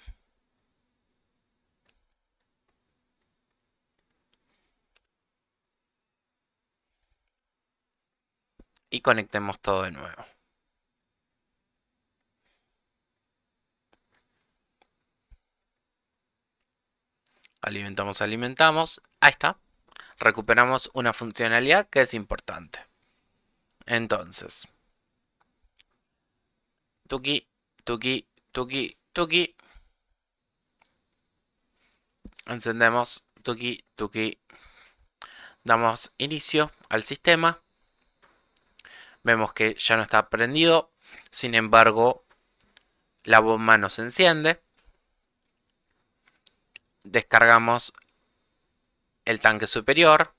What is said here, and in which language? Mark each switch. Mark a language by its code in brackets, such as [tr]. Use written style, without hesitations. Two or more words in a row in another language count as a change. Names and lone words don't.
[es] Y conectemos todo de nuevo. Alimentamos. Ahí está. Recuperamos una funcionalidad que es importante. Entonces, tuki, tuki, tuki, tuki. Encendemos, tuki, tuki. Damos inicio al sistema. Vemos que ya no está prendido. Sin embargo, la bomba no se enciende. Descargamos el tanque superior.